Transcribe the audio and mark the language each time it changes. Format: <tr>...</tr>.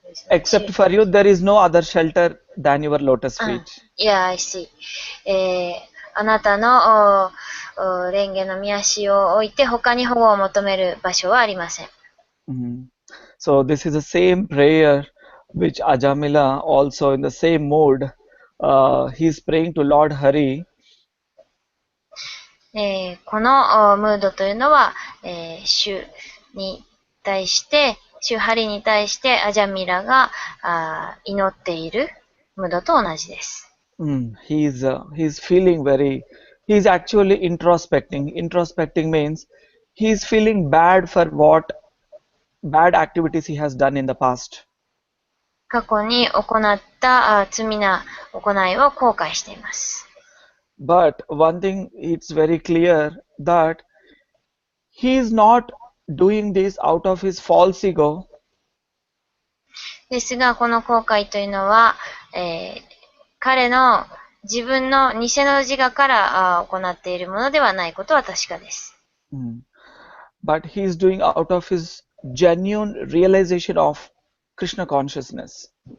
<en>Except for you, there is no other shelter than your lotus feet. Yeah, I see.</en> <ja>あなたの蓮華の御足を置いて他に保護を求める場所はありません。</ja> <en>So this is the same prayer which Ajamila also in the same mode, he is praying to Lord Hari.</en> <ja>このムードというのは、主に対して、主ハリに対してアジャミラが祈っているムードと同じです。</ja> <en>He's feeling he's actually introspecting. Introspecting means he's feeling bad for what bad activities he has done in the past.</en> <ja>過去に行った罪な行いを後悔しています。</ja> <en>But one thing it's very clear that he is not doing this out of his false ego,</en> <ja>ですが、この後悔というのは、彼の自分の偽の自我から行っているものではないことは確かです。</ja> <en>but he is doing out of his genuine realization of Krishna consciousness.</en>